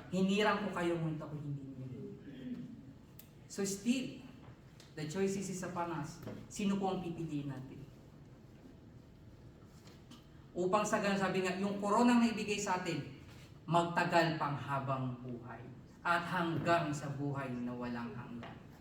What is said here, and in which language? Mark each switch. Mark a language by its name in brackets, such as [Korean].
[Filipino] Hinirang ko kayo, ngunit ako hindi ninyo pinili. [English] So still, the choice is upon us. [Filipino] Sino po ang pipiliin natin? Upang sa ganun, sabi nga, yung koronang naibigay sa atin, magtagal pang habang buhay at hanggang sa buhay na walang hanggan.